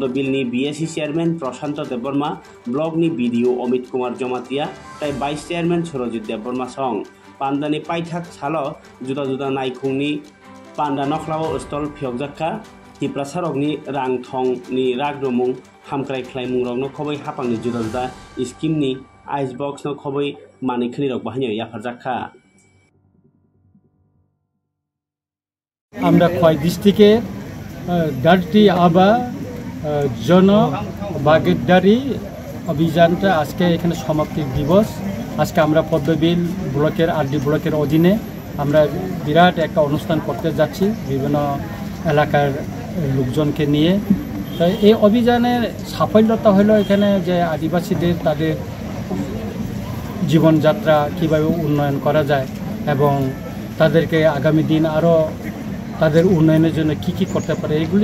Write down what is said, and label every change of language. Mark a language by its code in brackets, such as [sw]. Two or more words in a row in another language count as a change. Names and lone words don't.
[trp] बिलनि बीएससी चेयरमैन प्रशांत देबबर्मा ब्लॉकनि बीडीओ अमित कुमार जमातिया ताई [en] vice chairman [trp] सुरजित देबबर्मा सं पान्दानि पाइथाक सालो जुदा जुदा नायखुंनि पान्दा नखलाव स्थल फियकजाखा तिप्रासारकनि रांथंनि रागरुमुं हामक्राय ख्लायमुं रगनो खबै हापांनि जुदा जुदा स्कीमनि आइस बक्स न खबै मानिखनि रग बाहायनो याफारजाखा [bn] আমরা খোয়াই ডিস্ট্রিক্টে ধরতি আবা জন ভাগীদারি অভিযানটা আজকে এখানে সমাপ্তি দিবস আজকে আমরা পদ্মবিল ব্লকের আরডি ব্লকের অধীনে আমরা বিরাট একটা অনুষ্ঠান করতে যাচ্ছি বিভিন্ন এলাকার লোকজনকে নিয়ে তো এই অভিযানের সাফল্যতা হলো এখানে যে আদিবাসীদের তাদের জীবনযাত্রা কীভাবে উন্নয়ন করা যায় এবং তাদেরকে আগামী দিন আরও তাদের উন্নয়নের জন্য কি করতে পারে এগুলি